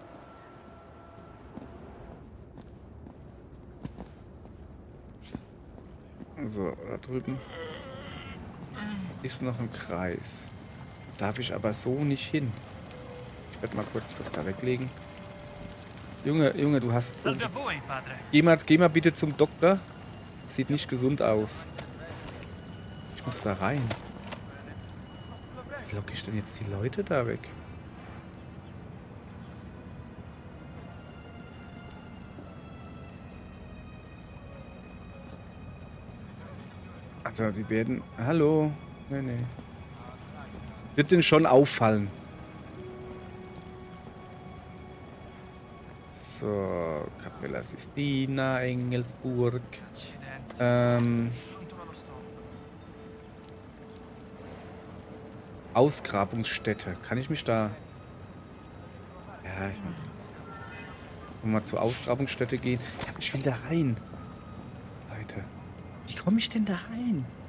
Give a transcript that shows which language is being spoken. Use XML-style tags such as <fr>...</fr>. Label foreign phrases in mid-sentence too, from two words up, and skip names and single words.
<de>So, da drüben ist noch ein Kreis. Darf ich aber so nicht hin. Ich werde mal kurz das da weglegen. Junge, du hast...</de> <it>Salve a voi, padre.</it> <de>Geh mal bitte zum Doktor. Sieht nicht gesund aus. Ich muss da rein. Wie locke ich denn jetzt die Leute da weg? Also, die werden... Hallo? Nee. Das wird denen schon auffallen. So, Capella Sistina, Engelsburg.</de> <it>Accidenti. Controllo lo stomaco.</it> <de>Ausgrabungsstätte. Kann ich mich da... Ja, ich mal zur Ausgrabungsstätte gehen. Ja, ich will da rein. Leute. Wie komme ich denn da rein?</de>